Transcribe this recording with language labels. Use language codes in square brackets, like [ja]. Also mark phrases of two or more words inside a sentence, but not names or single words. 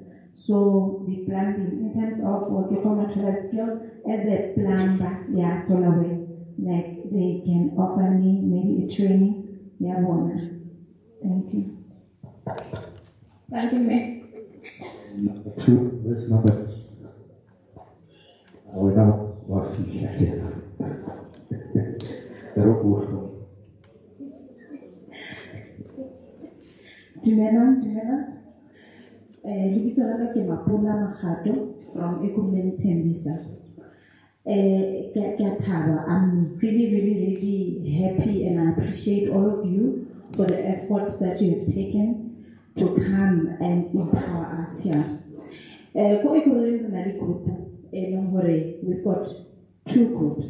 [en] So the plumbing, in terms of natural skill as a plumber, yeah, solar way. Like they can offer me maybe a training. Yeah, thank you. Thank you, ma'am. Number 2, this number. We know what he said. [st] Dumela. Lebitso la ka ke Mapula Magato from Ekumeni Tembisa. [en] I'm really happy, and I appreciate all of you for the effort that you have taken to come and empower us here. We've got 2 groups.